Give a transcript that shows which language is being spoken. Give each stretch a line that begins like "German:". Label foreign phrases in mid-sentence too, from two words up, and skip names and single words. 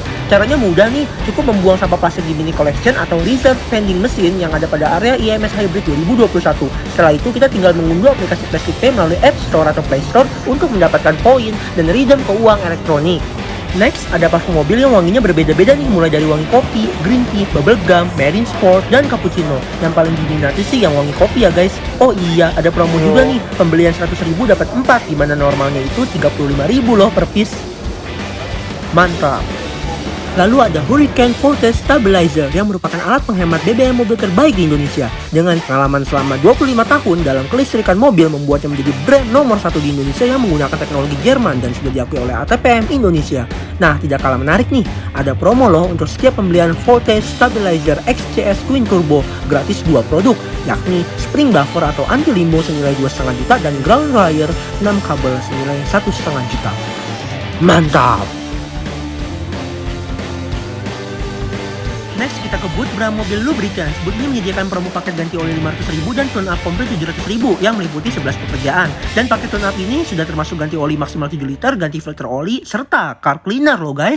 Indonesian: Caranya mudah nih, cukup membuang sampah plastik di
English: mini collection
Indonesian: atau
English: reserve vending machine
Indonesian: yang ada pada area IMS Hybrid 2021. Setelah itu kita tinggal mengunduh aplikasi Plastic Pay melalui App Store atau Play Store untuk mendapatkan poin dan redeem ke uang elektronik. Next, ada parfum mobil yang wanginya berbeda-beda nih, mulai dari wangi kopi,
English: green tea, bubble gum, marine sport,
Indonesian: dan cappuccino. Yang paling diminati sih yang wangi kopi ya guys. Oh iya, ada promo juga nih, pembelian 100.000 dapat 4, dimana normalnya itu 35.000 loh
English: per piece.
Indonesian: Mantap. Lalu ada Hurricane Forte Stabilizer yang merupakan alat penghemat BBM mobil terbaik di Indonesia. Dengan pengalaman selama 25 tahun dalam kelistrikan mobil membuatnya menjadi brand nomor 1 di Indonesia yang menggunakan teknologi Jerman dan sudah diakui oleh ATPM Indonesia. Nah, tidak kalah menarik nih, ada promo loh untuk setiap pembelian Forte Stabilizer XCS Twin Turbo, gratis 2 produk, yakni
English: spring buffer
Indonesian: atau anti limbo senilai 2,5 juta dan
English: ground wire
Indonesian: 6 kabel senilai 1,5 juta. Mantap! Next, kita ke booth Bram Mobil Lubricants. Booth ini menyediakan promo paket ganti oli 500.000 dan
English: tune up
Indonesian: komplit 700.000 yang meliputi 11 pekerjaan. Dan paket
English: tune up
Indonesian: ini sudah termasuk ganti oli maksimal 7 liter, ganti filter oli, serta
English: car cleaner
Indonesian: loh guys.